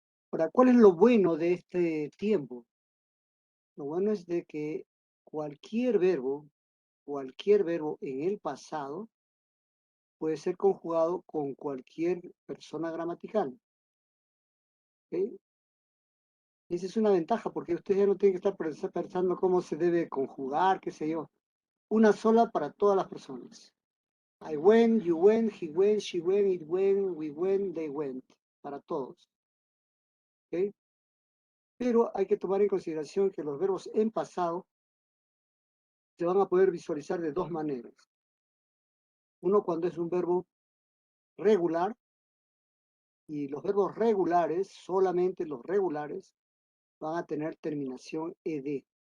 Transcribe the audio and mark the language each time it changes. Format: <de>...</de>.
<es>Ahora, ¿cuál es lo bueno de este tiempo? Lo bueno es de que cualquier verbo en el pasado puede ser conjugado con cualquier persona gramatical, ¿ok? Esa es una ventaja porque usted ya no tiene que estar pensando cómo se debe conjugar, qué sé yo. Una sola para todas las personas.</es> <en>I went, you went, he went, she went, it went, we went, they went.</en> <es>Para todos.</es> <en>¿Ok?</en> <es>Pero hay que tomar en consideración que los verbos en pasado se van a poder visualizar de dos maneras. Uno cuando es un verbo regular, y los verbos regulares, solamente los regulares, van a tener terminación ed.</es>